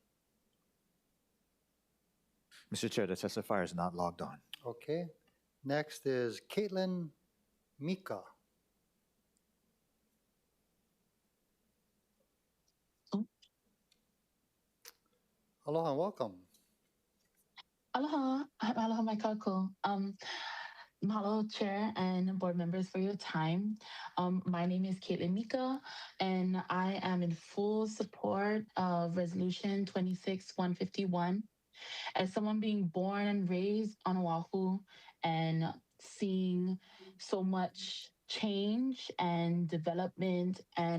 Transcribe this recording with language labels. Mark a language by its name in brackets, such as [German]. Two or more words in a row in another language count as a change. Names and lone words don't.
[English] Mr. Chair, the testifier is not logged on. Okay. Next is Caitlin Mika. Aloha and welcome. [Hawaiian] Aloha, aloha mai kākou. [English] Mahalo, Chair and board members for your time. My name is Caitlin Mika, and I am in full support of Resolution 26-151. As someone being born and raised on Oahu and seeing so much change and development and